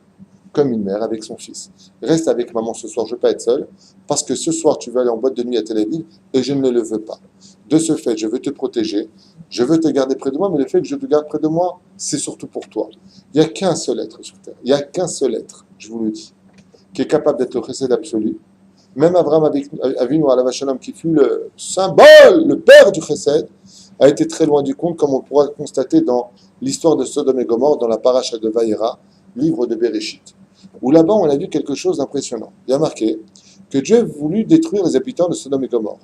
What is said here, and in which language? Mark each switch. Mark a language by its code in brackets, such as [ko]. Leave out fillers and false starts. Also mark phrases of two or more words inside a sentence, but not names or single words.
[fr] Comme une mère avec son fils. Reste avec maman ce soir, je ne veux pas être seul, parce que ce soir tu vas aller en boîte de nuit à Tel Aviv et je ne le veux pas. De ce fait, je veux te protéger, je veux te garder près de moi, mais le fait que je te garde près de moi, c'est surtout pour toi. Il n'y a qu'un seul être sur terre, il n'y a qu'un seul être, je vous le dis, qui est capable d'être le chesed absolu. Même Abraham [he] אבינו עליו השלום, [fr] qui fut le symbole, le père du chesed, a été très loin du compte, comme on pourra constater dans l'histoire de Sodome et Gomorrhe, dans la paracha de Vayera, livre de Bereshit, où là-bas on a vu quelque chose d'impressionnant. Il y a marqué que Dieu voulut détruire les habitants de Sodome et Gomorrhe.